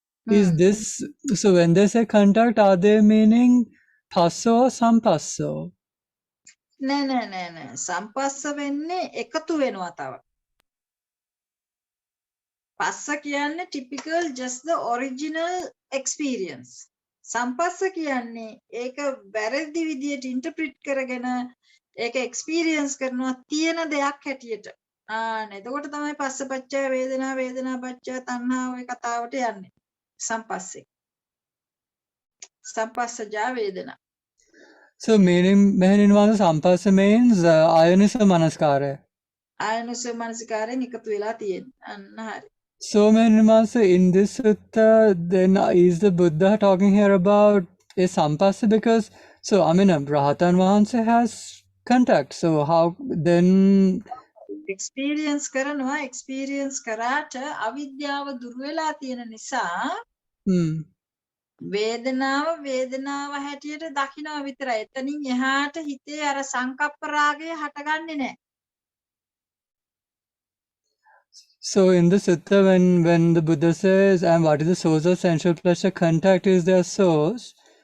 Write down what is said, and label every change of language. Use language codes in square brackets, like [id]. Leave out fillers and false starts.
[en] Is this, so when they say contact, are they meaning passo or some passo? [si] නෑ. සම්පස්ස වෙන්නේ එකතු වෙනවා තව. පස්ස කියන්නේ [en] typical just the original experience. [si] සම්පස්ස කියන්නේ ඒක වැරදි විදියට interpret කරගෙන ඒක experience කරනවා තියෙන දෙයක් හැටියට. එතකොට තමයි පස්සපච්චය වේදනා වේදනාපච්චය තණ්හා ඔය කතාවට යන්නේ. සම්පස්සේ. සම්පස්සජා වේදනා. [en] So meaning Mehgiya Vasa sampassa means ayoniso manasikara. [si] Ayoniso manasikaren එකතු වෙලා තියෙන්නේ. අන්න හරි. [en] So Mehgiya Vasa, in this sutta, then is the Buddha talking here about a sampassa? Because, so I mean, Rahatan Vansa has contact. So how then? [si] Experience කරාට අවිද්‍යාව දුර වෙලා තියෙන නිසා වේදනාව හැටියට දකිනවා විතරයි. එතනින් එහාට හිතේ අර සංකප්ප රාගය හටගන්නේ නැහැ. [en] So in the sutta, when the Buddha says, and what is the source of sensual pleasure, contact is their source.